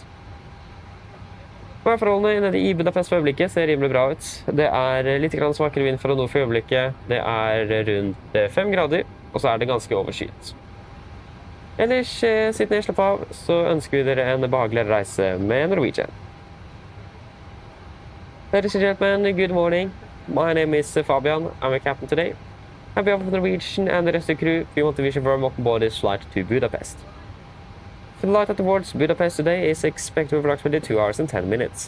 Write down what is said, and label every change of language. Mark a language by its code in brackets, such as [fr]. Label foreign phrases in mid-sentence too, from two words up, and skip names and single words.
[no] Forholdene nede i Budapest for øyeblikket ser rimelig bra ut. Det er litt svakere vind fra nord for øyeblikket. Det er rundt 5 grader, og så er det ganske overskyet. Ellers, sitt ned, slapp av, så ønsker vi dere en behageligere reise med Norwegian. [en] Ladies and gentlemen, good morning. My name is Fabian. I'm a captain today. On behalf of Norwegian and the rest of the crew, we want to wish you a warm welcome aboard this flight to Budapest. The flight towards Budapest today is expected to approximately 2 hours and 10 minutes.